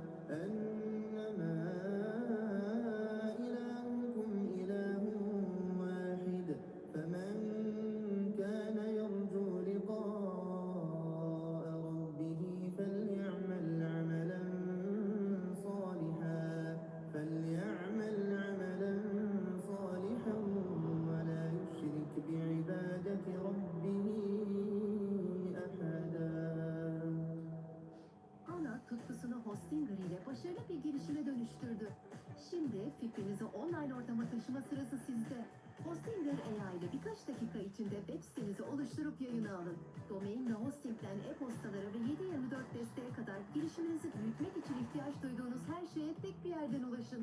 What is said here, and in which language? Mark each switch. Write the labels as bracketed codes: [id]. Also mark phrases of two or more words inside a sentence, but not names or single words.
[ar] إلهكم إله واحد فمن كان يرجو لقاء ربه فليعمل عملا صالحا ولا يشرك بعبادة ربه أحدا. [tr] Ana tutkusunu Hostinger ile başarılı bir girişime dönüştürdü. Şimdi fikrinizi online ortama taşıma sırası sizde. Hostinger AI ile birkaç dakika içinde web sitenizi oluşturup yayına alın. Domain ve hostingden e-postalara ve 7/24 desteğe kadar girişiminizi büyütmek için ihtiyaç duyduğunuz her şeye tek bir yerden ulaşın.